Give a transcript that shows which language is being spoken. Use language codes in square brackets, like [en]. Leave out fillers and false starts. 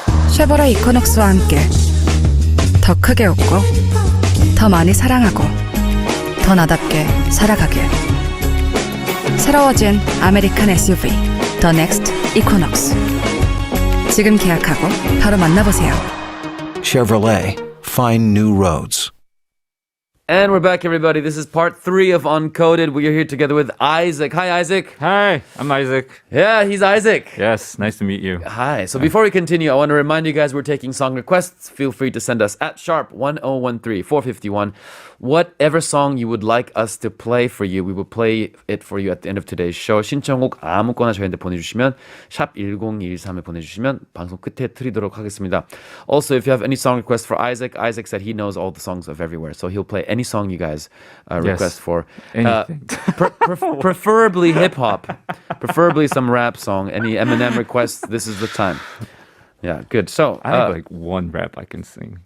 [ko] 쉐보레 이코녹스와 함께 더 크게 웃고 더 많이 사랑하고 더 나답게 살아가길. 새로워진 아메리칸 SUV The Next Equinox. 지금 계약하고 바로 만나보세요. [en] Chevrolet, find new roads. And we're back, everybody. This is part 3 of Uncoded. We are here together with Isaac. Hi, Isaac. Hi, I'm Isaac. Yeah, he's Isaac. Yes, nice to meet you. Hi. So before we continue, I want to remind you guys we're taking song requests. Feel free to send us at #1013-451 whatever song you would like us to play for you. We will play it for you at the end of today's show. [ko] 신청곡 아무거나 저희한테 보내주시면 샵 1013에 보내주시면 방송 끝에 드리도록 하겠습니다. [en] Also, if you have any song requests for Isaac, Isaac said he knows all the songs of everywhere, so he'll play any song you guys request for. Anything. Preferably hip hop, preferably some rap song. Any Eminem requests, this is the time. Yeah, good. So I have like one rap I can sing.